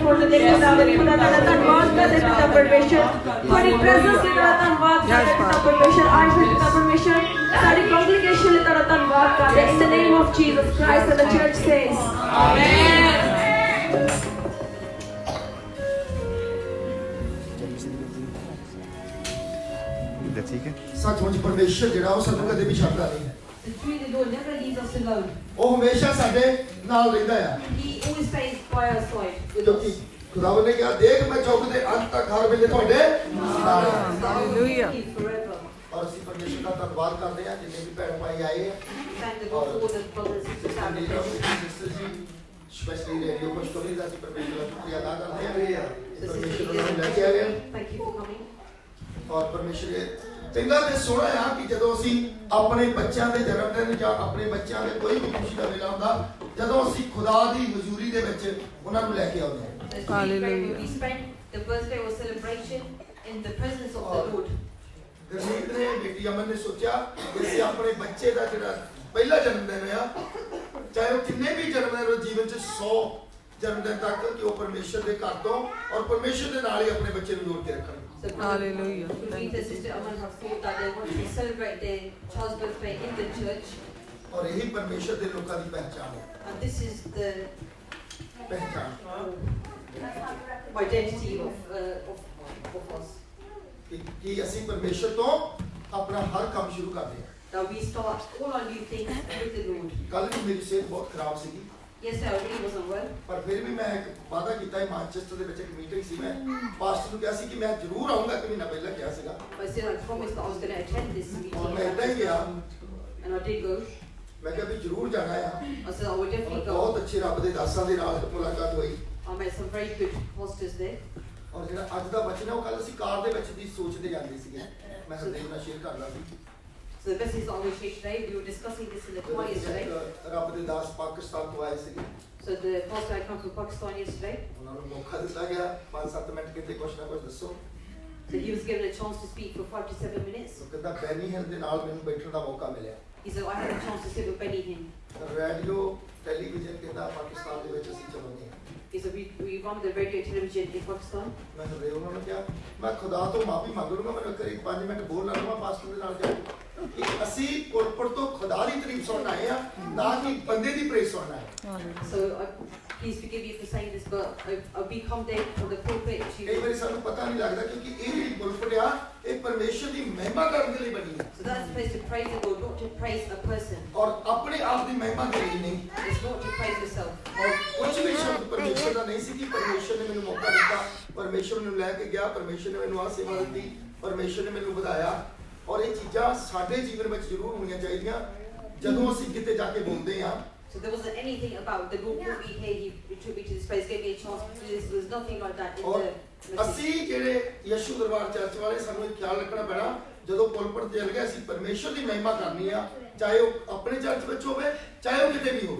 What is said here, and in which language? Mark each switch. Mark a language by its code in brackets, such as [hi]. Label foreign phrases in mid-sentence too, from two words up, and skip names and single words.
[pa] ਦੇ ਖੁਦਾਵੰਦ ਖੁਦਾ ਦਾ ਧੰਨਵਾਦ ਕਰਦੇ ਪਿਤਾ ਪਰਮੇਸ਼ਰ ਤੁਹਾਡੀ ਪ੍ਰੈਜ਼ੈਂਸ ਲਈ ਤੇਰਾ ਧੰਨਵਾਦ ਕਰਦੇ ਪਿਤਾ ਪਰਮੇਸ਼ਰ ਅੱਜ ਵੀ ਪਿਤਾ ਪਰਮੇਸ਼ਰ ਸਾਡੀ ਕੰਗਰੀਗੇਸ਼ਨ ਲਈ ਤੇਰਾ ਧੰਨਵਾਦ ਕਰਦੇ [en] in the name of Jesus Christ and the church says amen [hi] ठीक है सचमुच परमेश्वर [pa] ਜਿਹੜਾ ਉਹ ਸਾਨੂੰ ਕਦੇ ਵੀ ਛੱਡਦਾ ਨਹੀਂ ਹੈ [en] the true the Lord never leaves us alone [pa] ਉਹ ਹਮੇਸ਼ਾ ਸਾਡੇ ਨਾਲ ਰਹਿੰਦਾ ਆ [en] he always stays by our side with [pa] ਕਿਉਂਕਿ [en] us [pa] ਖੁਦਾਵੰਦ ਨੇ ਕਿਹਾ ਦੇਖ ਮੈਂ ਚੁੱਕ ਦੇ ਅੰਤ ਤੱਕ ਹਰ ਵੇਲੇ ਤੁਹਾਡੇ ਨਾਲ ਹਾਂ [en] hallelujah forever [pa] ਔਰ ਅਸੀਂ ਪਰਮੇਸ਼ਰ ਦਾ ਧੰਨਵਾਦ ਕਰਦੇ ਹਾਂ ਜਿੰਨੇ ਵੀ ਭੈਣ ਭਾਈ ਆਏ ਆ [en] thank the Lord for the brothers and sisters [pa] ਸਪੈਸ਼ਲੀ ਰੇਡੀਓ ਖੁਸ਼ਖਬਰੀ ਦਾ ਅਸੀਂ ਪਰਮੇਸ਼ਰ ਦਾ ਸ਼ੁਕਰੀਆ ਅਦਾ ਕਰਦੇ ਹਾਂ ਪਰਮੇਸ਼ਰ ਨੂੰ ਲੈ ਕੇ ਆਏ [en] thank you for coming [pa] ਔਰ ਪਰਮੇਸ਼ਰ ਚੰਗਾ ਤੇ ਸੋਹਣਾ ਆ ਕਿ ਜਦੋਂ ਅਸੀਂ ਆਪਣੇ ਬੱਚਿਆਂ ਦੇ ਜਨਮ ਦਿਨ ਜਾਂ ਆਪਣੇ ਬੱਚਿਆਂ ਦੇ ਕੋਈ ਵੀ ਖੁਸ਼ੀ ਦਾ ਵੇਲਾ ਹੁੰਦਾ ਜਦੋਂ ਅਸੀਂ ਖੁਦਾ ਦੀ ਹਜ਼ੂਰੀ ਦੇ ਵਿੱਚ ਉਹਨਾਂ ਨੂੰ ਲੈ ਕੇ ਆਉਂਦੇ ਹਾਂ [en] hallelujah we spent the birthday or celebration in the presence of the Lord [pa] ਗੁਰਮੀਤ ਨੇ ਬੇਟੀ ਅਮਨ ਨੇ ਸੋਚਿਆ ਕਿ ਅਸੀਂ ਆਪਣੇ ਬੱਚੇ ਦਾ ਜਿਹੜਾ ਪਹਿਲਾ ਜਨਮ ਦਿਨ ਆ ਚਾਹੇ ਉਹ ਕਿੰਨੇ ਵੀ ਜਨਮ ਦਿਨ ਉਹ ਜੀਵਨ 'ਚ 100 ਜਨਮ ਦਿਨ ਤੱਕ ਕਿ ਉਹ ਪਰਮੇਸ਼ਰ ਦੇ ਘਰ ਤੋਂ ਔਰ ਪਰਮੇਸ਼ਰ ਦੇ ਨਾਲ ਹੀ ਆਪਣੇ ਬੱਚੇ ਨੂੰ ਜੋੜ ਕੇ ਰੱਖਣ [en] hallelujah thank you sister Aman have thought that they want to celebrate their child's birthday in the church [pa] ਔਰ ਇਹੀ ਪਰਮੇਸ਼ਰ ਦੇ ਲੋਕਾਂ ਦੀ ਪਹਿਚਾਣ ਹੈ [en] and this is the [pa] ਪਹਿਚਾਣ [en] identity of us [pa] ਕਿ ਅਸੀਂ ਪਰਮੇਸ਼ਰ ਤੋਂ ਆਪਣਾ ਹਰ ਕੰਮ ਸ਼ੁਰੂ ਕਰਦੇ ਹਾਂ [en] now we start all our new things with the Lord [pa] ਕੱਲ ਵੀ ਮੇਰੀ ਸਿਹਤ ਬਹੁਤ ਖਰਾਬ ਸੀਗੀ [en] yes I really wasn't well [pa] ਪਰ ਫਿਰ ਵੀ ਮੈਂ ਇੱਕ ਵਾਅਦਾ ਕੀਤਾ ਹੈ ਮਾਂਚੈਸਟਰ ਦੇ ਵਿੱਚ ਇੱਕ ਮੀਟਿੰਗ ਸੀ ਮੈਂ ਪਾਸਟਰ ਨੂੰ ਕਿਹਾ ਸੀ ਕਿ ਮੈਂ ਜ਼ਰੂਰ ਆਉਂਗਾ ਕਿ ਮਹੀਨਾ ਪਹਿਲਾਂ ਕਿਹਾ ਸੀਗਾ [en] I said I promised that I was going to attend this [pa] ਔਰ ਮੈਂ [en] meeting [pa] ਇੱਦਾਂ ਹੀ ਗਿਆ [en] and I did go [pa] ਮੈਂ ਕਿਹਾ ਵੀ ਜ਼ਰੂਰ ਜਾਣਾ ਆ [en] I said I would definitely go [pa] ਬਹੁਤ ਅੱਛੇ ਰੱਬ ਦੇ ਦਾਸਾਂ ਦੇ ਨਾਲ ਮੁਲਾਕਾਤ ਹੋਈ [en] I met some very good pastors there [pa] ਔਰ ਜਿਹੜਾ ਅੱਜ ਦਾ ਵਚਨ ਹੈ ਉਹ ਕੱਲ ਅਸੀਂ ਕਾਰ ਦੇ ਵਿੱਚ ਦੀ ਸੋਚਦੇ ਜਾਂਦੇ ਸੀਗੇ ਮੈਂ ਹਰਦੇਵ ਨਾਲ ਸ਼ੇਅਰ ਕਰਦਾ ਸੀ [en] so the message that I will share today we were discussing this in the choir yesterday [pa] ਰੱਬ ਦੇ ਦਾਸ ਪਾਕਿਸਤਾਨ ਤੋਂ ਆਏ ਸੀਗੇ [en] so the pastor I come from Pakistan yesterday [pa] ਉਹਨਾਂ ਨੂੰ ਮੌਕਾ ਦਿੱਤਾ ਗਿਆ 5-7 ਮਿੰਟ ਕਿਤੇ ਕੁਝ ਨਾ ਕੁਝ ਦੱਸੋ [en] so he was given a chance to speak for 5 to 7 minutes [pa] ਉਹ ਕਹਿੰਦਾ ਬੈਨੀ ਹਿਲ ਦੇ ਨਾਲ ਮੈਨੂੰ ਬੈਠਣ ਦਾ ਮੌਕਾ ਮਿਲਿਆ [en] he said I had a chance to sit with Benny Hinn radio television [pa] ਕਹਿੰਦਾ ਪਾਕਿਸਤਾਨ ਦੇ ਵਿੱਚ ਅਸੀਂ ਚਲਾਉਂਦੇ ਹਾਂ [en] he said we run the radio television in Pakistan [pa] ਮੈਂ ਹਰੇ ਉਹਨਾਂ ਨੂੰ ਕਿਹਾ ਮੈਂ ਖੁਦਾ ਤੋਂ ਮਾਫੀ ਮੰਗ ਲੂੰਗਾ ਮੈਨੂੰ ਕਰੀਬ 5 ਮਿੰਟ ਬੋਲਣਾ ਲਵਾਂ ਪਾਸਟਰ ਦੇ ਨਾਲ ਜਾ ਕੇ ਕਿ ਅਸੀਂ ਪੁਲਪਟ ਤੋਂ ਖੁਦਾ ਦੀ ਤਾਰੀਫ ਸੁਣਨ ਆਏ ਆ ਨਾ ਕਿ ਬੰਦੇ ਦੀ ਪ੍ਰੇਜ਼ ਸੁਣਨ ਆਏ [en] so please forgive me for saying this but we come there from the pulpit [pa] ਕਈ ਵਾਰੀ ਸਾਨੂੰ ਪਤਾ ਨਹੀਂ ਲੱਗਦਾ ਕਿਉਂਕਿ ਇਹ ਜਿਹੜੀ ਪੁਲਪਟ ਆ ਇਹ ਪਰਮੇਸ਼ਰ ਦੀ ਮਹਿਮਾ ਕਰਨ ਦੇ ਲਈ ਬਣੀ ਹੈ [en] so that's supposed to praise the Lord not to praise a person [pa] ਔਰ ਆਪਣੇ ਆਪ ਦੀ ਮਹਿਮਾ ਦੇ ਲਈ ਨਹੀਂ [en] it's not to praise yourself [pa] ਔਰ ਕੁਝ ਵੀ ਸ਼ਬਦ ਪਰਮੇਸ਼ਰ ਦਾ ਨਹੀਂ ਸੀ ਕਿ ਪਰਮੇਸ਼ਰ ਨੇ ਮੈਨੂੰ ਮੌਕਾ ਦਿੱਤਾ ਪਰਮੇਸ਼ਰ ਨੂੰ ਲੈ ਕੇ ਗਿਆ ਪਰਮੇਸ਼ਰ ਨੇ ਮੈਨੂੰ ਆਹ ਸੇਵਾ ਦਿੱਤੀ ਪਰਮੇਸ਼ਰ ਨੇ ਮੈਨੂੰ ਵਧਾਇਆ ਔਰ ਇਹ ਚੀਜ਼ਾਂ ਸਾਡੇ ਜੀਵਨ ਵਿੱਚ ਜ਼ਰੂਰ ਹੋਣੀਆਂ ਚਾਹੀਦੀਆਂ ਜਦੋਂ ਅਸੀਂ ਕਿਤੇ ਜਾ ਕੇ ਬੋਲਦੇ ਹਾਂ [en] so there wasn't anything about the Lord put me here he took me to this place gave me a chance to do this there was nothing like that in [pa] ਔਰ [en] the message [pa] ਅਸੀਂ ਜਿਹੜੇ ਯਸ਼ੂ ਦਰਬਾਰ ਚਰਚ ਵਾਲੇ ਸਾਨੂੰ ਇਹ ਖਿਆਲ ਰੱਖਣਾ ਪੈਣਾ ਜਦੋਂ ਪੁਲਪਟ ਤੇ ਚੱਲ ਗਏ ਅਸੀਂ ਪਰਮੇਸ਼ਰ ਦੀ ਮਹਿਮਾ ਕਰਨੀ ਆ ਚਾਹੇ ਉਹ ਆਪਣੇ ਚਰਚ ਵਿੱਚ ਹੋਵੇ ਚਾਹੇ ਉਹ ਕਿਤੇ ਵੀ ਹੋਵੇ